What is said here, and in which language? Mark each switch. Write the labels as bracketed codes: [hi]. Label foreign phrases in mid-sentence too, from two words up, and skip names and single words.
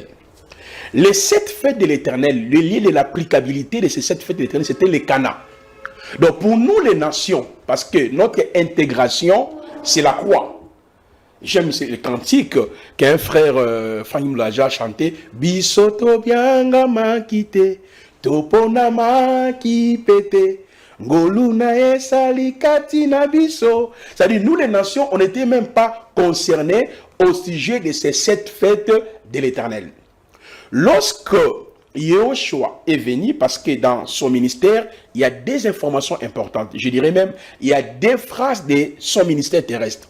[fr] Les 7 fêtes de l'Éternel, le lien de l'applicabilité de ces 7 fêtes de l'Éternel, c'était les Cana. Donc pour nous les nations, parce que notre intégration, c'est la croix. J'aime le cantique qu'un frère Fahim Laja a chanté. [ln] Bisoto bianga makite, topona makipete, ngoluna esalikati na biso. [fr] C'est-à-dire, nous les nations, on n'était même pas concernés au sujet de ces 7 fêtes de l'Éternel. Lorsque Yehoshua est venu parce que dans son ministère, il y a des informations importantes. Je dirais même, il y a des phrases de son ministère terrestre.